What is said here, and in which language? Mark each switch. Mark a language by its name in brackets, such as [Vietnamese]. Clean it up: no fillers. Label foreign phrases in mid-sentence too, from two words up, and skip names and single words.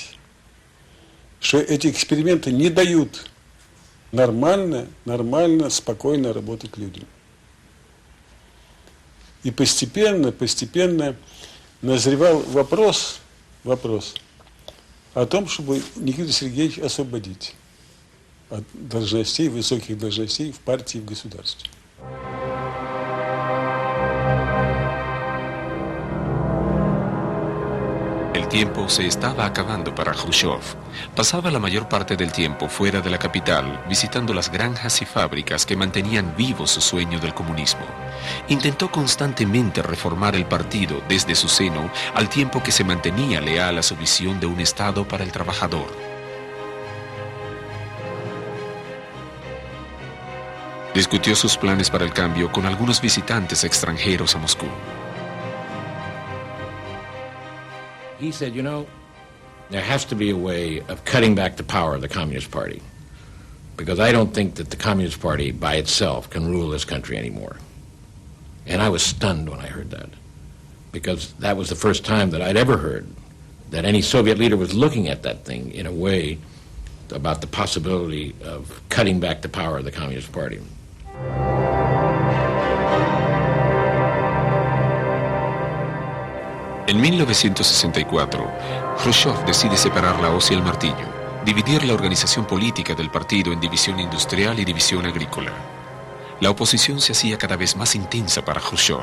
[Russian] Что эти эксперименты не дают нормально, спокойно работать людям. И постепенно назревал вопрос о том, чтобы Никиту Сергеевича освободить от должностей, высоких должностей в партии и в государстве. [Spanish] El tiempo se estaba acabando para Khrushchev. Pasaba la mayor parte del tiempo fuera de la capital, visitando las granjas y fábricas que mantenían vivo su sueño del comunismo. Intentó constantemente reformar el partido desde su seno, al tiempo que se mantenía leal a su visión de un Estado para el trabajador. Discutió sus planes para el cambio con algunos visitantes extranjeros a Moscú. [English] He said, you know, there has to be a way of cutting back the power of the Communist Party, because I don't think that the Communist Party by itself can rule this country anymore. And I was stunned when I heard that, because that was the first time that I'd ever heard that any Soviet leader was looking at that thing in a way about the possibility of cutting back the power of the Communist Party. [Spanish] En 1964, Khrushchev decide separar la hoz y el martillo, dividir la organización política del partido en división industrial y división agrícola. La oposición se hacía cada vez más intensa para Khrushchev.